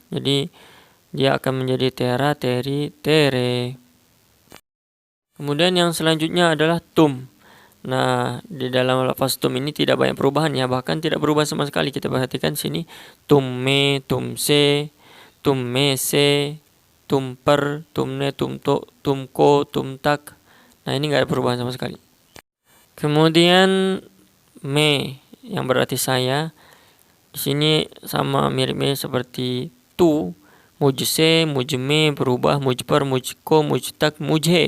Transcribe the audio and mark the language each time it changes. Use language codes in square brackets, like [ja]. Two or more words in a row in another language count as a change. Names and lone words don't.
[id] Jadi dia akan menjadi [hi] तेरा, तेरी, तेरे. [id] Kemudian yang selanjutnya adalah tum. Nah, di dalam lafaz tum ini tidak banyak perubahan ya, bahkan tidak berubah sama sekali. Kita perhatikan sini, [hi] तुममें, तुमसे, तुममें से, तुमपर, तुमने, तुम तो, तुमको, tumtak. [id] Nah, ini nggak ada perubahan sama sekali. Kemudian me yang berarti saya. Di sini sama mirip-mirip seperti tu. [hi] मुझसे, मुझमें berubah, मुझपर, मुझको, मुझ तक, mujhe.